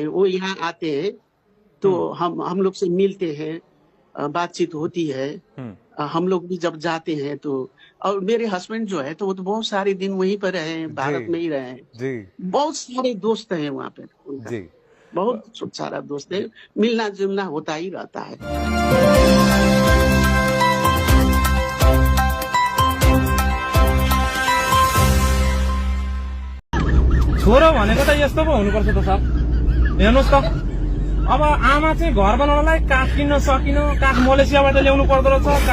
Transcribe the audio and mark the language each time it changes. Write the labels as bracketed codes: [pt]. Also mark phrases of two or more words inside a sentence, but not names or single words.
[hi] वो यहाँ आते हैं तो हम लोग से मिलते हैं, बातचीत होती है। हम लोग भी जब जाते हैं तो, और मेरे हस्बैंड जो है तो वो तो बहुत सारे दिन वहीं पर रहे हैं, भारत में ही रहे हैं। जी बहुत सारे दोस्त हैं वहाँ पे उनका, जी बहुत सारा दोस्त है। मिलना जुलना होता ही रहता है। [ne] छोरो भनेको त यस्तो पो हुनुपर्छ त सर। हेर्नुहोस् त, अब आमा चाहिँ घर बनाउनलाई काठ किन्न सकिन, काठ मलेसियाबाट ल्याउनु पर्दो रहेछ।